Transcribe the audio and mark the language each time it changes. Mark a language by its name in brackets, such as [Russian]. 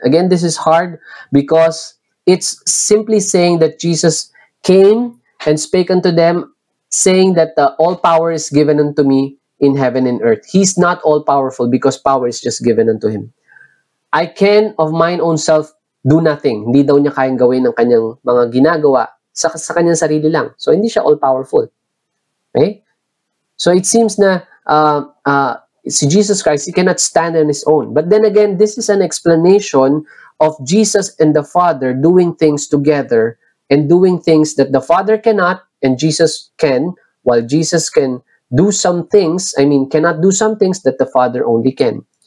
[English] Again, this is hard because it's simply saying that Jesus came and spake unto them, saying that all power is given unto me in heaven and earth. He's not all-powerful because power is just given unto him. I can of mine own self do nothing. [Filipino] Hindi daw niya kayang gawin ng kanyang mga ginagawa sa kanyang sarili lang. So, hindi siya all-powerful. Okay? [English] So, it seems na si Jesus Christ, he cannot stand on his own. But then again, this is an explanation of Jesus and the Father doing things together and doing things that the Father cannot and Jesus can, while Jesus can do some things, cannot do some things that the Father only can.